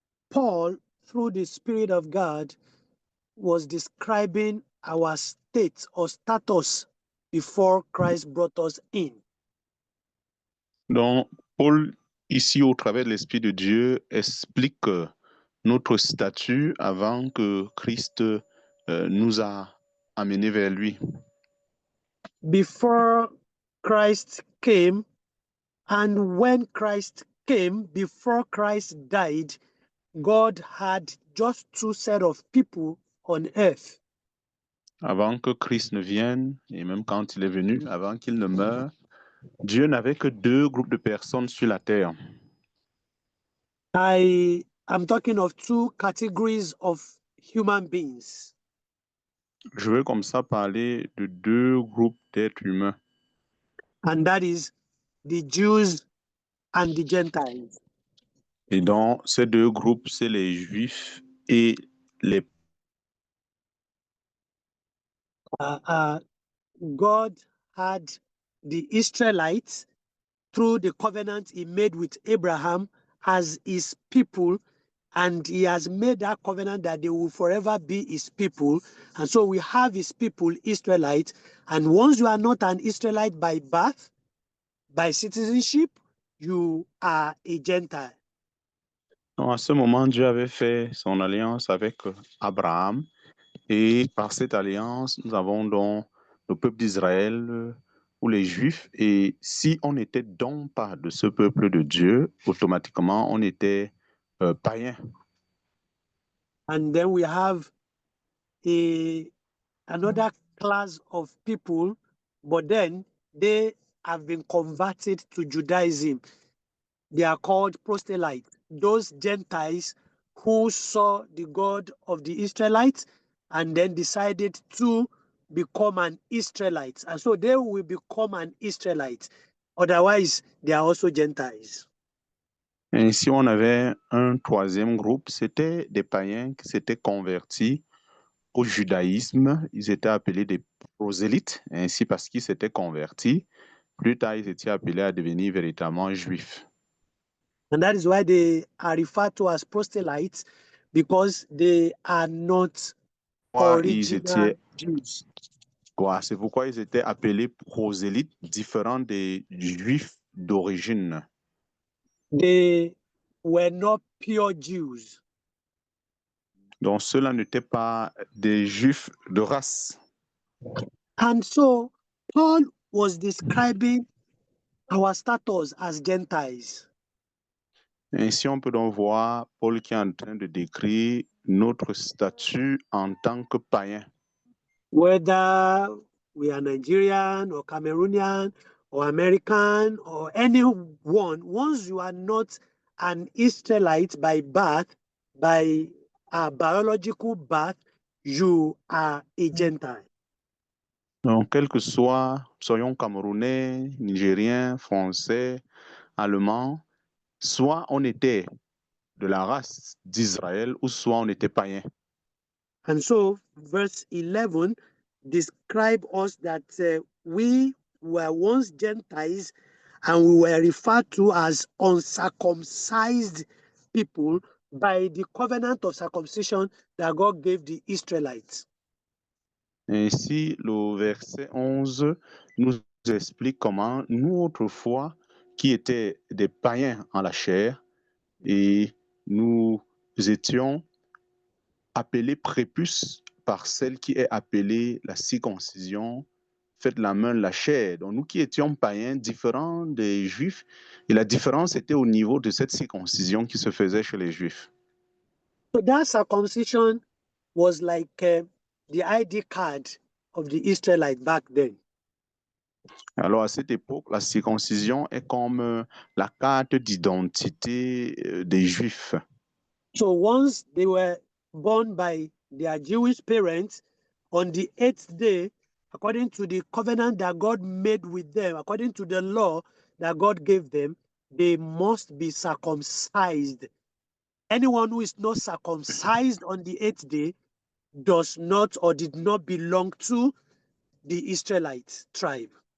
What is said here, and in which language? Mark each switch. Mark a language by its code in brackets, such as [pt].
[en] Paul, through the Spirit of God, was describing our state or status before Christ brought us in. [fr] Donc, Paul, ici, au travers de l'Esprit de Dieu, explique notre statut avant que Christ nous a amenés vers lui. [en] Before Christ came, and when Christ came, before Christ died, God had just two sets of people on earth. [fr] Avant que Christ ne vienne, et même quand il est venu, avant qu'il ne meure, Dieu n'avait que deux groupes de personnes sur la terre. [en] I am talking of two categories of human beings. [fr] Je veux comme ça parler de deux groupes d'êtres humains. [en] And that is the Jews and the Gentiles. [fr] Et donc, ces deux groupes, c'est les Juifs et les [en] God had the Israelites through the covenant he made with Abraham as his people, and he has made that covenant that they will forever be his people. And so we have his people, Israelites, and once you are not an Israelite by birth, by citizenship, you are a Gentile. [fr] Donc, à ce moment, Dieu avait fait son alliance avec Abraham. Et par cette alliance, nous avons donc le peuple d'Israël, ou ou les Juifs, et si on n'était donc pas de ce peuple de Dieu, automatiquement on était païen. [en] And then we have another class of people, but then they have been converted to Judaism. They are called proselytes, those Gentiles who saw the God of the Israelites and then decided to become an Israelite. And so they will become an Israelite. Otherwise, they are also Gentiles. [fr] Ainsi, on avait un troisième groupe, c'était des païens qui s'étaient convertis au judaïsme. Ils étaient appelés des prosélytes, ainsi parce qu'ils s'étaient convertis. Plus tard, ils étaient appelés à devenir véritablement juifs. [en] And that is why they are referred to as proselytes, because they are not [fr] Ils [en] original [fr] étaient, [en] Jews. [fr] c'est pourquoi ils étaient appelés prosélytes, différents des juifs d'origine. [en] They were not pure Jews. [fr] Donc, ceux-là n'étaient pas des juifs de race. [en] And so Paul was describing our status as Gentiles. [fr] Ainsi, on peut donc voir Paul qui est en train de décrire notre statut en tant que païens. [en] Whether we are Nigerian or Cameroonian or American or anyone, once you are not an Israelite by birth, by a biological birth, you are a Gentile. [fr] Donc, quel que soit, soyons camerounais, nigériens, français, allemands, soit on était de la race d'Israël ou soit on était païen. [en] And so, verse 11 describe us that we were once Gentiles and we were referred to as uncircumcised people by the covenant of circumcision that God gave the Israelites. [fr] Ainsi, le verset 11 nous explique comment nous, autrefois, qui étaient des païens en la chair, et nous étions appelés prépuces par celle qui est appelée la circoncision, faite la main, la chair. Donc nous qui étions païens, différents des Juifs, et la différence était au niveau de cette circoncision qui se faisait chez les Juifs. [en] So that circumcision was like the ID card of the Israelite back then. [fr] Alors à cette époque, la circoncision est comme la carte d'identité des Juifs. [en] So once they were born by their Jewish parents, on the 8th day, according to the covenant that God made with them, according to the law that God gave them, they must be circumcised. Anyone who is not circumcised on the 8th day does not or did not belong to the Israelite tribe.